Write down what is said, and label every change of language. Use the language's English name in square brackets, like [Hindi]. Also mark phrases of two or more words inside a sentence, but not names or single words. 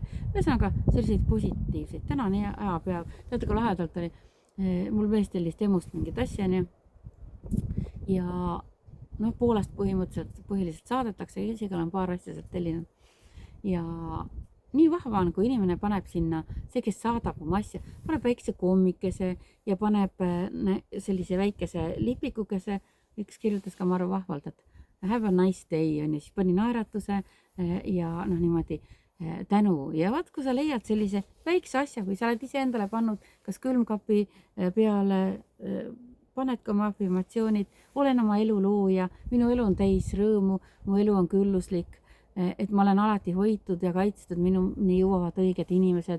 [Estonian] Ühesõnaga selliseid positiivseid. Tänane ajapäev, teate kui lahedalt oli, mul mees tellist emust mingit asja ja poolest põhiliselt saadetakse, isegi olen paar asja sealt tellinud. Ja nii vahva on, kui inimene paneb sinna, see, kes saadab oma asja, paneb väikse kommikese ja paneb sellise väikese lipikukese, üks kirjutas ka maru vahvalt, et [English] have a nice day, [Estonian] on ja siis pani naeratuse ja niimoodi tänu. Ja vaat, kui sa leiad sellise väikse asja, kui sa oled ise endale pannud, kas külmkapi peale, paned ka oma afirmatsioonid, olen oma elu looja, minu elu on täis rõõmu, mu elu on külluslik, et ma olen alati hoitud ja kaitstud, minuni jõuavad õiged inimesed.